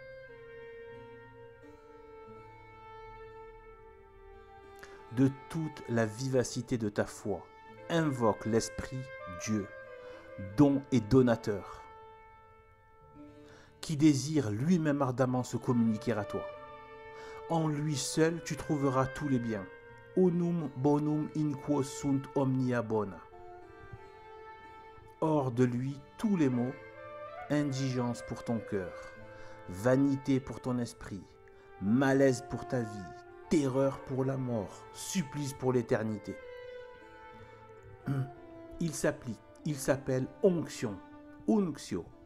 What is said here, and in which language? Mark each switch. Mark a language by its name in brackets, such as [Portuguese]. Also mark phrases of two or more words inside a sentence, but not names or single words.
[French] De toute la vivacité de ta foi, invoque l'Esprit Dieu, don et donateur, qui désire lui-même ardemment se communiquer à toi. En lui seul, tu trouveras tous les biens. [Latin] Unum bonum in quo sunt omnia bona. [French] Hors de lui, tous les maux, indigence pour ton cœur, vanité pour ton esprit, malaise pour ta vie, terreur pour la mort, supplice pour l'éternité. Il s'appelle onction, unctio.